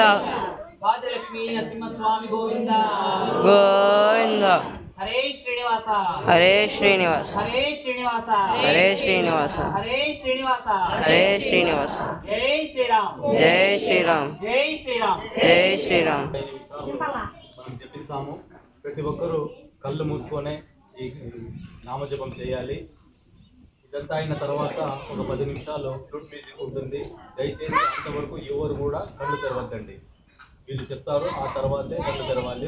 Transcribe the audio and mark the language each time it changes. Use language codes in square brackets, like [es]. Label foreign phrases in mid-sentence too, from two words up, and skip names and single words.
[sa] भाद्रलक्ष्मी नरसिंहस्वामी गोविंद गोविंद. हरे श्रीनिवास हरे श्रीनिवास हरे श्रीनिवास हरे श्रीनिवास हरे श्रीनिवास हरे श्रीनिवास. जय श्रीराम जय श्रीराम जय श्रीराम जय श्रीराम. [te] మనం చెప్పిస్తాము. ప్రతి ఒక్కరూ కళ్ళు మూసుకొని ఈ నామజపం చేయాలి. ఇదంతా అయిన తర్వాత ఒక 10 నిమిషాలు ఫ్లూట్ మ్యూజిక్ ఉంటుంది. దయచేసి అంతవరకు ఎవరు కూడా కళ్ళు తెరవద్దండి. వీళ్ళు చెప్తారు, ఆ తర్వాతే కళ్ళు తెరవాలి.